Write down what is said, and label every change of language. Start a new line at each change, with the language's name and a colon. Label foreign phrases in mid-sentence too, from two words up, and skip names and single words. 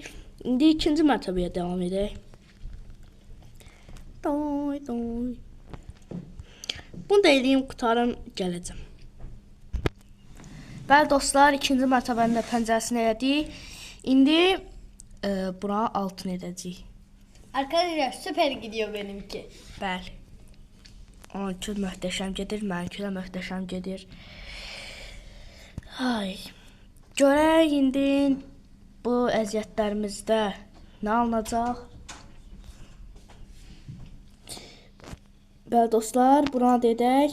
Azerbaijani: İndi ikinci mərtəbəyə devam edək. Bunu da eləyim, qutarım, gələcəm. Bəli dostlar, ikinci mərtəbənin də pəncərəsini elədik. İndi buna altın edəcəyik.
Turkish: Arkadaşlar süper gidiyor benimki.
Azerbaijani: Bəli. Onunki möhtəşəm gedir, mənimki də möhtəşəm gedir. Ay. Görək indi bu əziyyətlərimizdə nə alınacaq? Bəli dostlar, buna da edək.